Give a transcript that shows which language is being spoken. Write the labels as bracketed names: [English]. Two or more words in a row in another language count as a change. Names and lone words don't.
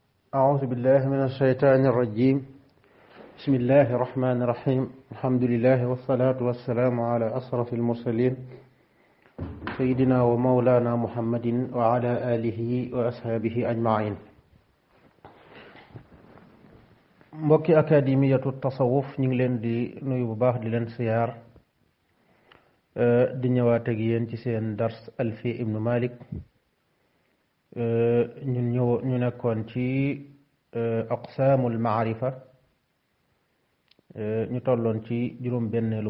[Arabic] أعوذ بالله من الشيطان الرجيم بسم الله الرحمن الرحيم الحمد لله والصلاة والسلام على أشرف المرسلين سيدنا ومولانا محمد وعلى آله وأصحابه أجمعين [Wolof] mbokki akademiyatu tasawuf ñu ngi leen di nuyu bu baax di leen siyaar di ñëwaat ak yéen ci seen dars Alfi ibnu Malik ñu nekkoon ci [Arabic] أقسام المعرفة [Wolof] ñu tolloon ci juróom-benneelu